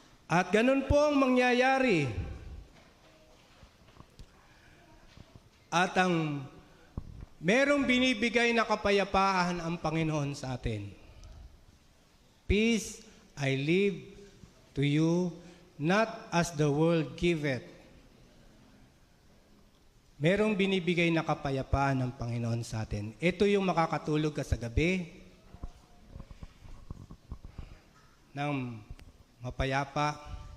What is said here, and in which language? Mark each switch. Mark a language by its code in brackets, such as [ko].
[tl] At ganun po ang mangyayari. At ang merong binibigay na kapayapaan ang Panginoon sa atin. [en] Peace I leave to you, not as the world giveth. [tl] Merong binibigay na kapayapaan ng Panginoon sa atin. Ito yung makakatulog ka sa gabi ng mapayapa.